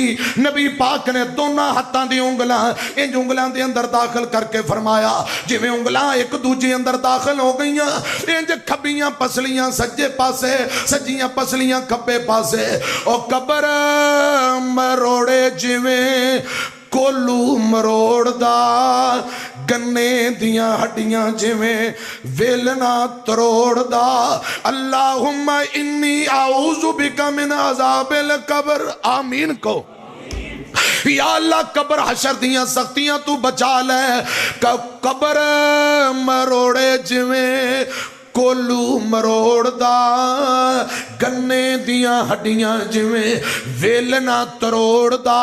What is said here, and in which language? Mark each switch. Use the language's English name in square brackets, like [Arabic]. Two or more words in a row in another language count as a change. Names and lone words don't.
[Punjabi] نبی پاک نے دونوں ہتھاں دی انگلاں ان انگلاں دے اندر داخل کر کے فرمایا جویں انگلاں اک دوجے اندر داخل ہو گئیاں، انج کھبیاں پسلیاں سجے پاسے، سجیاں پسلیاں کھبے پاسے. او قبر مروڑے جویں کولہو مروڑدا، گنے دیاں ہڈیاں جویں ویلنا تروڑدا. [Arabic] اللهم إني أعوذ بك من عذاب القبر, [Punjabi] آمین کو. [Arabic] يا الله [Punjabi] قبر حشر دیاں سختیاں توں بچا لے. قبر مروڑے جویں کولہو مروڑدا، گنے دیاں ہڈیاں جویں ویلنا تروڑدا.